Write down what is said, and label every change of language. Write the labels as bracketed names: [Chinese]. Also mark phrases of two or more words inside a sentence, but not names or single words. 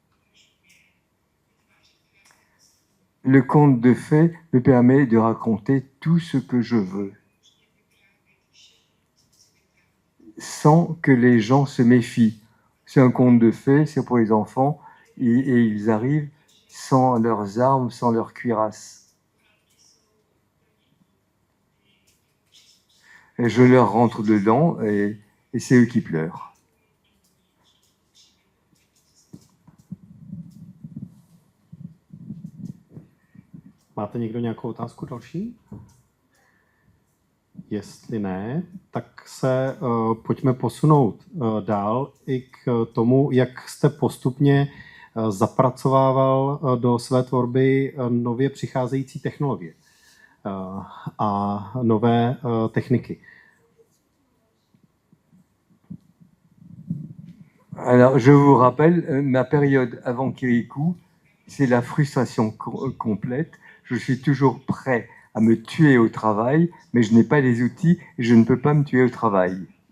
[French] Le conte de fées me permet de raconter tout ce que je veux, sans que les gens se méfient. C'est un conte de fées, c'est pour les enfants, et ils arrivent sans leurs armes, sans leurs cuirasses. Et je leur rentre dedans et c'est eux qui pleurent. [Czech] Máte někdo nějakou otázku další? Jestli ne, tak se pojďme posunout dál i k tomu, jak jste postupně zapracovával do své tvorby nově přicházející technologie a nové techniky. [French] Alors, je vous rappelle, ma période avant Kirikou, c'est la frustration complète. Je suis toujours prêt à me tuer au travail, mais je n'ai pas les outils et je ne peux pas me tuer au travail.